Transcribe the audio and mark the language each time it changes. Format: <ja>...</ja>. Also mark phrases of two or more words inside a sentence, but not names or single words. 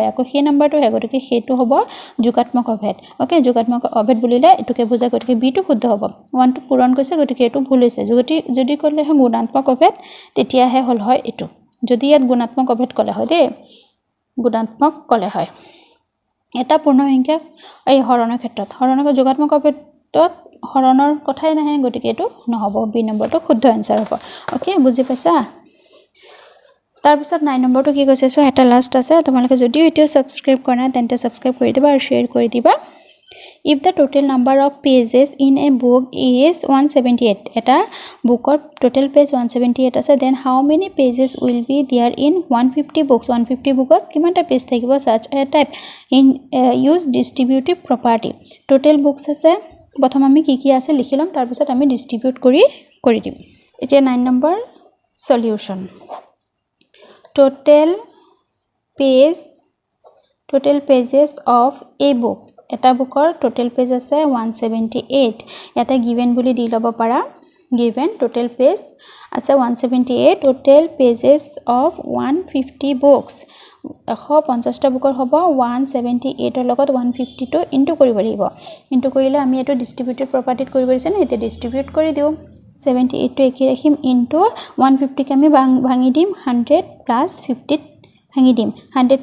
<as>আকৌ সেই নাম্বাৰটো হয় গতিকে সেইটো হ'ব যোগাত্মক অভেদ ওকে যোগাত্মক অভেদ বুলিলে এটোকে বুজায় গতিকে বি টো শুদ্ধ হ'ব 1 টো পূৰণ কৰিছে গতিকে এটো ভুল হৈছে যদি কৰিলে হয় গুণাত্মক অভেদ তেতিয়াহে হল হয় এটো যদি ইয়াত গুণাত্মক অভেদ কলে হয় দে গুণাত্মক কলে হয় এটা পূৰ্ণ সংখ্যা এই হৰণৰ ক্ষেত্ৰত হৰণৰ যোগাত্মক অভেদ হৰণৰ কথাই নাহে গতিকে এটো নহব বি নম্বৰটো শুদ্ধ আনসাৰ হ'ব ওকে বুজি পাইছা তাৰ পিছত 9 নম্বৰটো কি কৈছে সো এটা লাষ্ট আছে তোমালোকে যদি এটো সাবস্ক্ৰাইব কৰা নাই তেন্তে সাবস্ক্ৰাইব কৰি দিবা আৰু শেয়াৰ কৰি দিবা</as> <en>if the total number of pages in a book is 178</en> <as>এটা বুকৰ</as> <en>total page</en> <as>178 আছে</as> <en>then how many pages will be there in 150 books</en> <as>150 বুকত কিমানটা পেজ থাকিব</as> <en>such a type in use distributive property total books</en> <as>আছে প্ৰথম আমি কি আছে লিখি লম তাৰ পিছত আমি ডিস্ট্ৰিবিউট কৰি দিম এতিয়া 9 নম্বৰ সলিউশন</as> <en>total pages of a book</en> <as>এটা বুকৰ</as> <en>total page</en> <as>আছে 178 ইয়াতে given বুলি দি লব পাৰা</as> <en>given total page</en> <as>আছে 178</as> <en>total pages of 150 books</en> <as>150 টা বুকৰ হ'ব 178 ৰ লগত 150 টো ইনটু কৰিব লাগিব ইনটু কৰিলে আমি এটো</as> <en>distributive property</en> <as>কৰিব পাৰিছে না এতে ডিস্ট্ৰিবিউট কৰি দিও 78 টো একি ৰাখিম ইনটু 150 কে আমি ভাঙি দিম 100 প্লাস 50 ভাঙি দিম 100</as>